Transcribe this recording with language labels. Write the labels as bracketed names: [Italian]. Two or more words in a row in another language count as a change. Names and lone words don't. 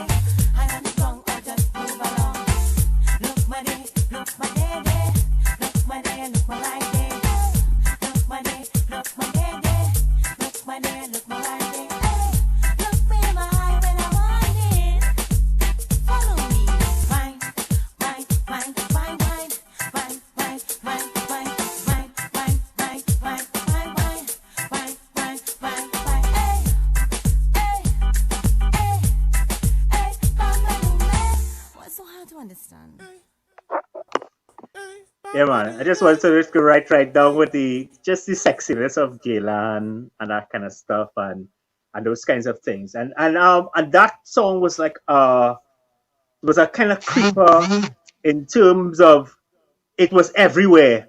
[English] Hand on the ground or just move along. Look my day, look my day, day. Look my day, look my right day. Look my day, look my day, day. Look my day, look my right day. Look me in my eye when I want it. Follow me. Wine, wine, wine, wine, wine. Wine, wine, wine, wine, wine, wine, wine, wine, wine, wine. Wine, wine, wine, wine. Hey, hey, hey, hey, bamba boom, hey. What's so hard to understand? Yeah, man. I just wanted to just go right down with the sexiness of Gaylan and that kind of stuff and those kinds of things. And that song was like was a kind of creeper in terms of it was everywhere.